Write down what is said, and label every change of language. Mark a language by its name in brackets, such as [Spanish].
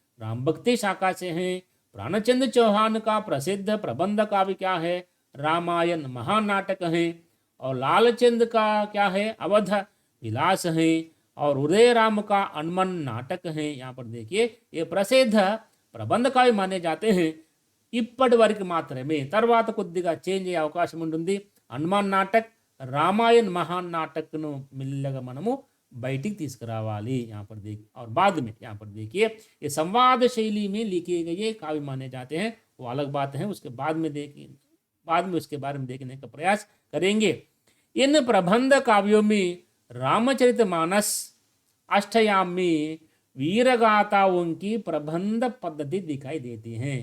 [Hindi] राम भक्ति शाखा से है. प्राणचंद चौहान का प्रसिद्ध प्रबंध काव्य क्या है? रामायण महानाटक है. और लालचंद का क्या है? अवध विलास है. और हृदय राम का हनुमान नाटक है. यहाँ पर देखिए, ये प्रसिद्ध ప్రబంధ కావ్య మానే జాతే हैं. [Telugu] ఇప్పటి వరకు మాత్రమే, తర్వాత కొద్దిగా చేంజ్ అయ్యే అవకాశం ఉంటుంది. హనుమాన్ నాటక్, రామాయణ మహాన్ నాటక్ను మెల్లగా మనము బయటికి తీసుకురావాలి. [Hindi] यहाँ पर देखिए, और बाद में यहाँ पर देखिए, ये संवाद शैली में लिखे गए काव्य माने जाते हैं. वो अलग बात है, उसके बाद में देखिए, बाद में उसके बारे में देखने का प्रयास करेंगे. इन प्रबंध काव्यों में रामचरित मानस अष्टयाम में वीरगाथाओं की प्रबंध पद्धति दिखाई देती है.